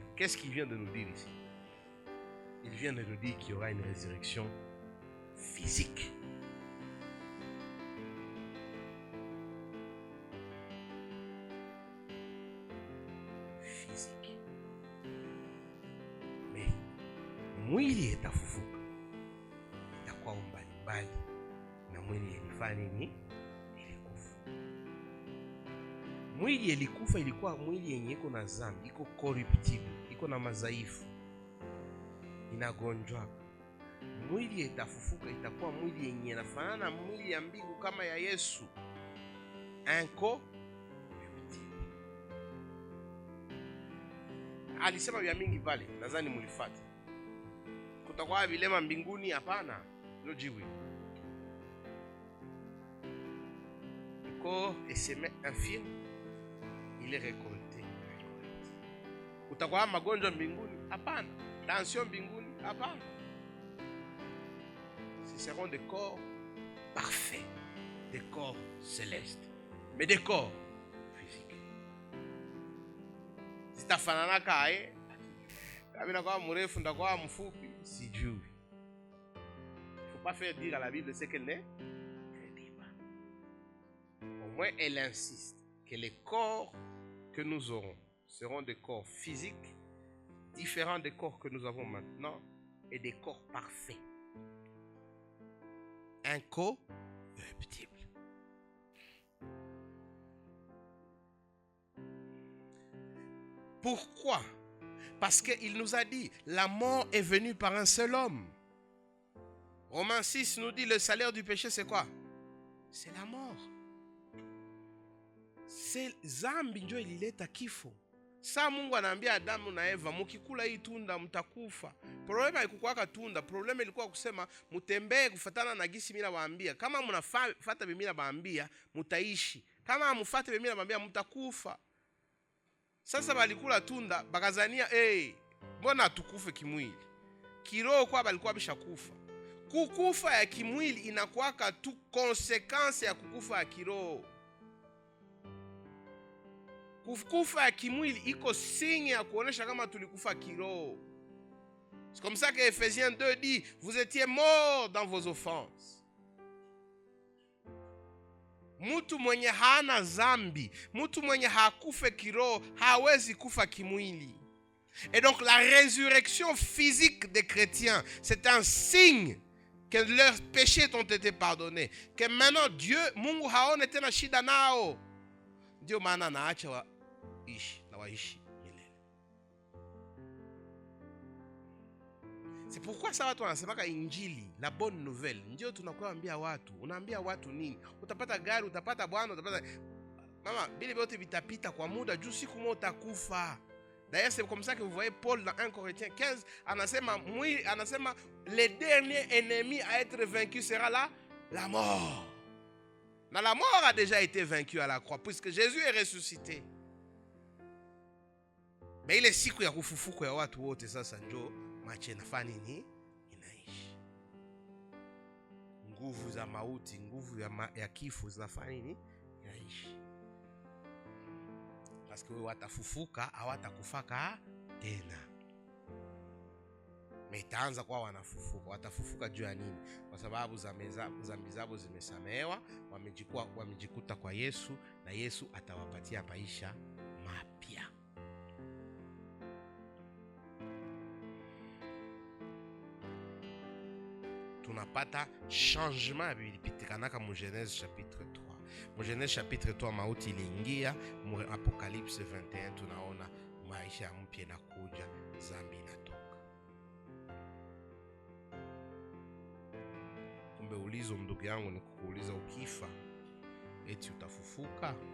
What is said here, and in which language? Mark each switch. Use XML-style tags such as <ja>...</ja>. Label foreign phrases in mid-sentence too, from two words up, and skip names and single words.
<fr>Qu'est-ce qu'il vient de nous dire ici? Il vient de nous dire qu'il y aura une résurrection physique. Physique.</fr> <sw>Mais mwili itafufuka. Itakuwa mbalimbali na mwili ilifanya nini? Ilikufa. Mwili ilikufa ilikuwa mwili yenye iko na dhambi, iko corruptible, iko na madhaifu, inagonjwa. Mwili itafufuka itakuwa mwili yenye inafanana na mwili ya mbingu kama ya Yesu. Incorruptible. Alisema vya mingi pale, nadhani mlifuata. Kutakuwa vilema mbinguni? Hapana, ndio jibu.</sw> <fr>Le corps est semé infirme, il est récolté.</fr> <sw>Kutakuwa magonjwa mbinguni? Hapana. Tension mbinguni? Hapana.</sw> <fr>Ce seront des corps parfaits, des corps célestes, mais des corps physiques. Sitafanana kae. Kama nakuwa mrefu ndakuwa mfupi, sijui. Faut pas faire dire à la Bible ce qu'elle n'est pas. Au moins elle insiste que les corps que nous aurons seront des corps physiques différents des corps que nous avons maintenant et des corps parfaits. Incorruptibles. Pourquoi? Parce qu'il nous a dit, la mort est venue par un seul homme. Romains 6 nous dit, le salaire du péché c'est quoi? C'est la mort.</fr> <sw>C'est zambi ndio ilileta kifo. Saa Mungu anaambia Adamu na Eva, mukikula hii tunda mtakufa. Problema haikuwa tunda, problema ilikuwa kusema mutembee kufatana na gisi mimi nawaambia. Kama mnafuata mimi nawaambia, mutaishi. Kama hamfuati mimi nawaambia, mtakufa. Sasa balikula tunda, bakazania mbona tukufe kimwili? Kiroho kwa balikuwa bishakufa. Kukufa ya kimwili inakuwa tu konsekansi ya kukufa ya kiroho. Kufa ya kimwili iko signe ya kuonesha kama tulikufa kiroho.</sw> <fr>C'est comme ça que Ephésiens 2 dit, vous étiez morts dans vos offenses.</fr> <sw>Mtu mwenye hana zambi, mtu mwenye hakufe kiroho, hawezi kufa kimwili.</sw> <fr>Et donc la résurrection physique des chrétiens, c'est un signe que leurs péchés ont été pardonnés. Que maintenant Dieu,</fr> <sw>Mungu haone tena shida nao. Ndio maana naacha waishi milele.</sw> <fr>C'est pourquoi ça</fr> <sw>watu wanasemaka injili,</sw> <fr>la bonne nouvelle.</fr> <sw>Ndio tunakuambia watu. Unaambia watu nini? Utapata gari, utapata bwana, utapata mama, bile vyote vitapita kwa muda, juu siku moja utakufa.</sw> <fr>D'ailleurs, c'est comme ça que vous voyez Paul dans 1 Corinthiens 15, anasema le dernier ennemi à être vaincu sera la mort. Mais la mort a déjà été vaincue à la croix, puisque Jésus est ressuscité. Mais il est</fr> <sw>siku ya kufufuka ya watu wote sasa njo mache nafanya nini? Inaishi. Nguvu za mauti, nguvu ya kifo zinafanya nini? Inaishi.</sw> <fr>Parce que</fr> <sw>watafufuka hawatakufaka tena. Metaanza kwa wanafufuka. Watafufuka juu ya nini? Kwa sababu zambi zao zimesamehewa, wamejikuta kwa Yesu na Yesu atawapatia maisha mapya. Tunapata changement bilipitikana mu</sw> <fr>Genèse chapitre 3.</fr> <sw>Mu</sw> <fr>Genèse chapitre 3</fr> <sw>mauti iliingia, mu Apocalypse 21 tunaona maisha mpya na kuja, zambi inatoka. Kumbe ulizo ndugu yangu ni kukuuliza, ukifa eti utafufuka?</sw>